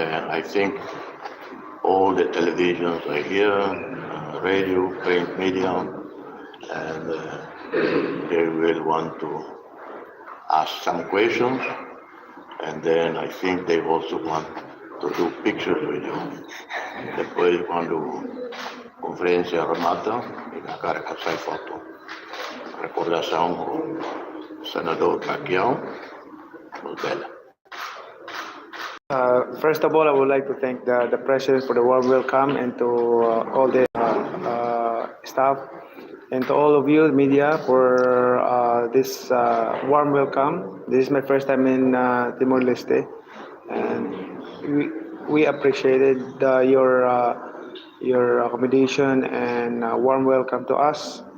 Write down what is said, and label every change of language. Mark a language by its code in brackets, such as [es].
[en] I think all the televisions are here, radio, print media, and they will want to ask some questions. And then I think they also want to do pictures with you. [pt] Depois, quando a conferência remata, a cara que sai foto. Recordação do senador Pacquiao. Muito bela. [en] First of all, I would like to thank the President for the warm welcome and to all the staff and to all of you, the media, for this warm welcome. This is my first time in Timor-Leste, and we appreciated your accommodation and warm welcome to us.